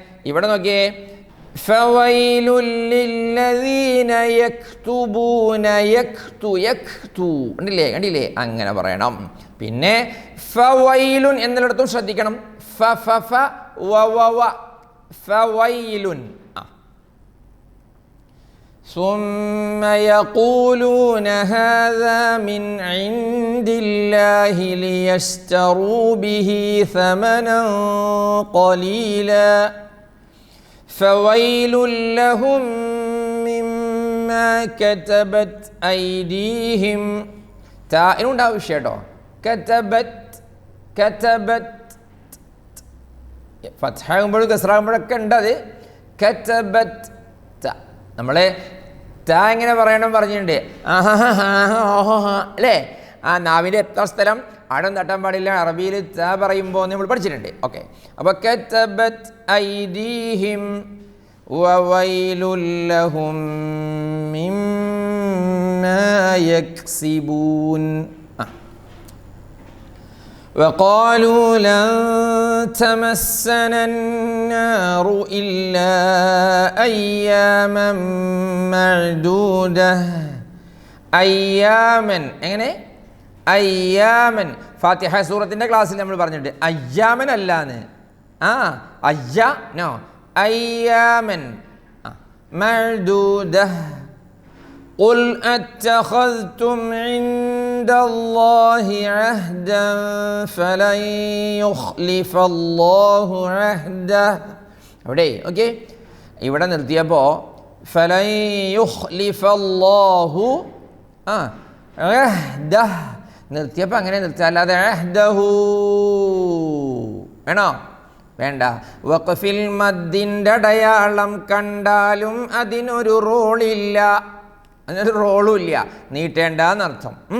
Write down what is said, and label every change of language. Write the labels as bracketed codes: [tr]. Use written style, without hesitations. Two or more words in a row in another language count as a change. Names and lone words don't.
[ml] ഇവിടെ നോക്കിയേ, [ar] فويل للذين يكتبون [ml] കണ്ടില്ലേ അങ്ങനെ പറയണം. പിന്നെ ഫവൈലുൻ എന്നിടത്തും ശ്രദ്ധിക്കണം. ഫവൈലുൻ. [ar] ثم يقولون هذا من عند الله ليشتروا به ثمنا قليلا فويل لهم مما كتبت أيديهم. [ml] താഇനുണ്ടാവും വിഷയട്ടോ. കതബത് ഫത്ഹാകുമ്പോഴും കസ്റാകുമ്പോഴൊക്കെ ഉണ്ട് അത്. കതബത് നമ്മളെ താ എങ്ങനെ പറയണം പറഞ്ഞിട്ടുണ്ട്. അല്ലേ? ആ നാവിൻ്റെ എത്ര സ്ഥലം അടം തട്ടാൻ പാടില്ല. അറബിയിൽ താ പറയുമ്പോൾ നമ്മൾ പഠിച്ചിട്ടുണ്ട്. ഓക്കെ, അപ്പോൾ [ar] كتبت أيديهم وويل لهم مما يكسبون. وقالوا لن تمسنا النار إلا أياما معدودة. [ml] അയ്യാമൻ എങ്ങനെ? അയ്യാമൻ. ഫാത്തിഹ സൂറത്തിൻ്റെ ക്ലാസ്സിൽ നമ്മൾ പറഞ്ഞിട്ടുണ്ട് അയ്യാമൻ അല്ലാന്ന്. [ar] أياما معدودة. قل أتخذتم عند الله عهدا فلن يخلف الله عهده. [ml] അവിടെ ഓക്കെ, ഇവിടെ നിർത്തിയപ്പോൾ [ar] فلن يخلف الله عهده [ml] നിർത്തിയപ്പോൾ അങ്ങനെ നിർത്തുക, അല്ലാതെ അഹ്ദഹു വേണോ? വേണ്ട. വഖഫിൽ മദ്ദിൻ്റെ അടയാളം കണ്ടാലും അതിനൊരു റോളില്ല, അതിനൊരു റോളും ഇല്ല, നീട്ടേണ്ട എന്നർത്ഥം.